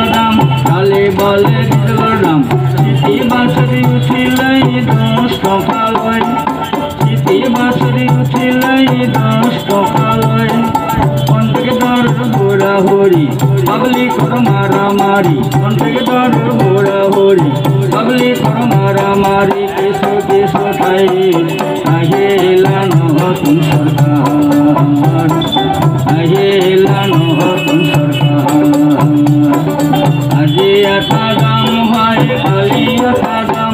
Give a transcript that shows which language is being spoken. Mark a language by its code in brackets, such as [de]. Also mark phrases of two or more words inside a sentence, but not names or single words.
[as] দাম, কালি বলে ডিজেলের দাম, [en] city busরি [as] উঠিলেই 10 টাকা লয়, [en] city busরি [as] উঠিলেই 10 টাকা লয়, কন্ট্রাক্টর হুড়াহুড়ি পাবলিকর মারামারি, কন্ট্রাক্টর হুড়াহুড়ি পাবলিকর মারামারি, কিছু কিছু ঠাই আহিলা নতুন সরকার, আহিলা নতুন সরকার। আজি এটা দাম হয় কালি এটা